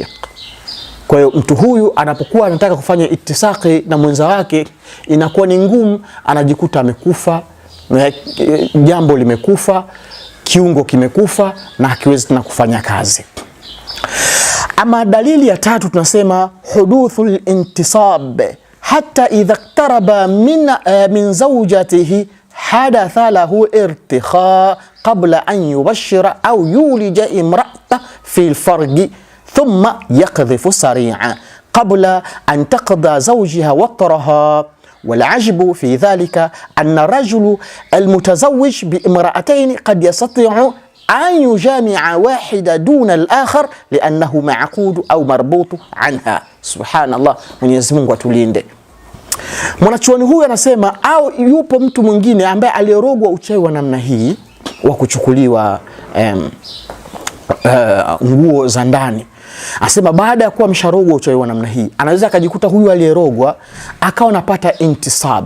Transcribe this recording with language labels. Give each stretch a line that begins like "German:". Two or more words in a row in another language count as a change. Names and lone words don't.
Swahili: Kwa hiyo mtu huyu anapokuwa anataka kufanya itisaki na mwenza wake inakuwa ni ngumu, anajikuta amekufa, jambo limekufa, kiungo kimekufa na hakiwezi tena kufanya kazi. Ama dalili ya tatu tunasema
Arabic: حدوث الانتصاب حتى إذا اقترب من زوجته حدث له ارتخاء قبل أن يباشر أو يولج امرأة في الفرج ثم يقذف سريعا قبل أن تقضي زوجها وطرها. والعجب في ذلك أن الرجل المتزوج بامرأتين قد يستطيع أن يجامع واحدة دون الآخر لأنه معقود أو مربوط عنها. سبحان الله.
Swahili: Mwenyezi Mungu atulinde. Mwanachuoni huyu anasema au yupo mtu mwingine ambaye alirogwa uchawi wa namna hii wa kuchukuliwa nguo za ndani. Asema baada ya kuwa msharogwa uchawi wa namna hii, anaweza akajikuta huyu aliyerogwa akawa anapata intisab.